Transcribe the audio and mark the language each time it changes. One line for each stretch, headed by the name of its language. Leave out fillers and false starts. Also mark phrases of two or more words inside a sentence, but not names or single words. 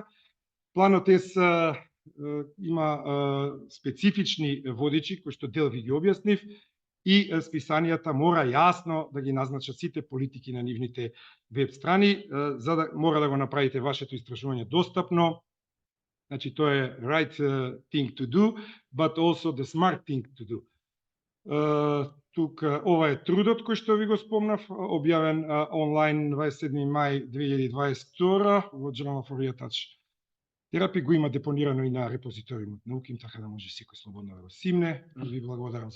Macedonian: Планот има специфични водичи, кои што дел ви ги објаснив, и списанијата мора јасно да ги назначат сите политики на нивните веб страни, за да мора да го направите вашето истражување достапно. Значи, тоа е
English: right thing to do, but also the smart thing to do.
Macedonian: Тука, ова е трудот кој што ви го спомнав, објавен онлайн 27. мај 2022 во Journal for Retouch Therapy, го има депонирано и на репозиториумот науки, така да може секој слободно да го симне.